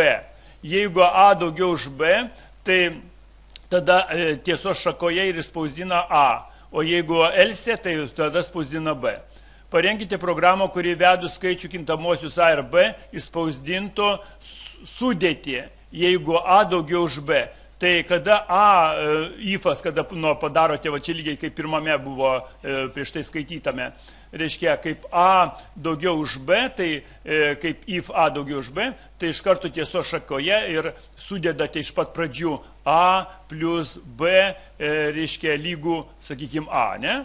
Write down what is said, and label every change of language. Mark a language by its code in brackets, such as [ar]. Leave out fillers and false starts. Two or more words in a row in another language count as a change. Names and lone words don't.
[lt] Jeigu A daugiau už B, tai tada tiesos šakoje ir spausdina A. O jeigu else, tai tada spausdina B. Parenkite programą, kuri vedų skaičių kintamosius A ir B, įspausdintų sudėtį, jeigu A daugiau už B. Tai kada A, if-as, kada padarote, va čia lygiai kaip pirmame buvo prieš tai skaitytame, reiškia, kaip A daugiau už B, tai kaip if A daugiau už B, tai iš karto tiesos šakoje ir sudedate iš pat pradžių A plus B, reiškia, lygų, sakykime, A, ne?